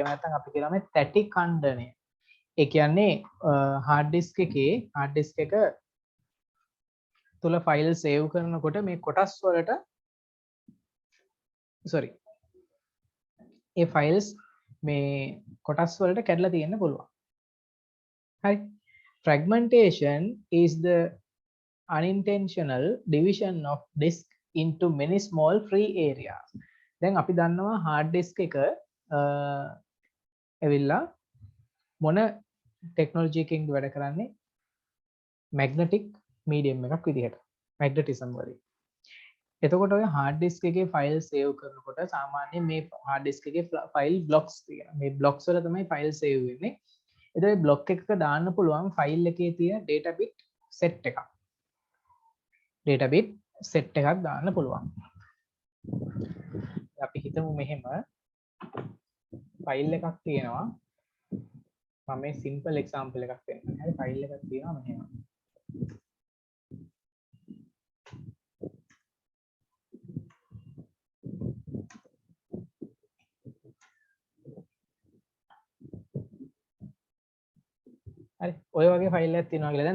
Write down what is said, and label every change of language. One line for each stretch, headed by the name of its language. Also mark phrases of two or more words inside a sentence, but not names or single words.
Sinhala: නැත්නම් අපි කියනවා මේ තැටි ඛණ්ඩනය. ඒ කියන්නේ
English: hard disk
Sinhala: එකේ
English: hard disk
Sinhala: එක තුල
English: file save
Sinhala: කරනකොට මේ කොටස් වලට ඒ ෆයිල්ස් මේ කොටස් වලට කැඩලා තියෙන්න පුළුවන්. හරි.
English: fragmentation is the unintentional division of disk into many small free areas.
Sinhala: දැන් අපි දන්නවා hard disk එක ඇවිල්ලා මොන ටෙක්නොලොජි එකකින්ද වැඩ කරන්නේ
English: magnetic medium
Sinhala: එකක් විදිහට magnetism වලින්. එතකොට ඔය
English: hard disk
Sinhala: එකේ
English: file save
Sinhala: කරනකොට සාමාන්‍යයෙන් මේ
English: hard disk
Sinhala: එකේ
English: file blocks
Sinhala: තියෙනවා. මේ blocks වල තමයි
English: file save
Sinhala: වෙන්නේ. එතකොට මේ block එකක දාන්න පුළුවන් file එකේ තියෙන
English: data bit set
Sinhala: එකක්.
English: data bit set
Sinhala: එකක් දාන්න පුළුවන්. අපි හිතමු මෙහෙම ෆයිල් එකක් තියෙනවා. මම මේ
English: simple example
Sinhala: එකක් දෙන්නම්. හරි ෆයිල් එකක් තියෙනවා මෙහෙම. හරි ඔය වගේ ෆයිල් එකක් තියෙනවා කියලා.